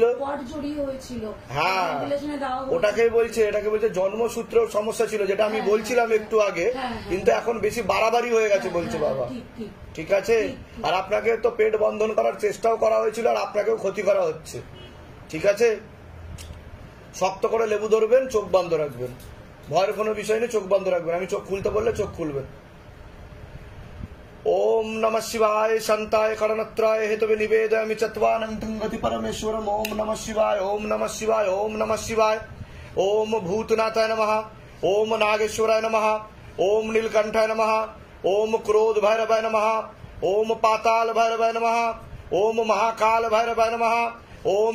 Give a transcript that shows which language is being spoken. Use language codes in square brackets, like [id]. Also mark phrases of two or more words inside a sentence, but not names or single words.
[bn] হ্যাঁ, ওটাকেই বলছে, এটাকে বলছে জন্মসূত্রেও সমস্যা ছিল, যেটা আমি বলছিলাম একটু আগে, কিন্তু এখন বেশি বাড়াবাড়ি হয়ে গেছে বলছে বাবা। ঠিক আছে, আর আপনাকে তো পেট বন্ধন করার চেষ্টাও করা হয়েছিল, আর আপনাকেও ক্ষতি করা হচ্ছে। ঠিক আছে, শক্ত করে লেবু ধরবেন, চোখ বন্ধ রাখবেন, ভয়ের কোনো বিষয় নেই, চোখ বন্ধ রাখবেন। আমি চোখ খুলতে বললে চোখ খুলবেন। [sa] ओम नमः शिवाय शांताय करणत्राय हेतवे निवेदयामि चत्वानन्तं गति परमेश्वरम। ओम नमः शिवाय, ओम नमः शिवाय, ओम नमः शिवाय। ओम भूतनाथाय नमः, ओम नागेश्वराय नमः, ओम नीलकंठाय नमः, ओम क्रोध भैरवाय नमः, ओम पाताल भैरवाय नमः, ओम महाकाल भैरवाय नमः,